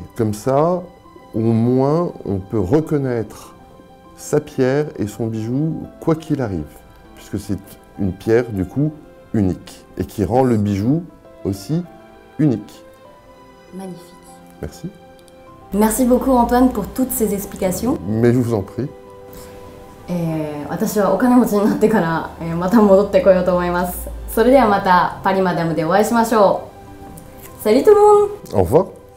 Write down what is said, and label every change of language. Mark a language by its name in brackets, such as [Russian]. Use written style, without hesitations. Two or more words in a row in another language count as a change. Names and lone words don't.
[French] Comme ça, au moins, on peut reconnaître sa pierre et son bijou quoi qu'il arrive, puisque c'est une pierre, du coup, unique et qui rend le bijou aussi unique. Magnifique. Merci. Merci beaucoup Antoine pour toutes ces explications. Mais je vous en prie. [Japanese] 私はお金持ちになってから、また戻ってこようと思います。それではまたパリマダムでお会いしましょう。 [French] Salut tout le monde! Au revoir.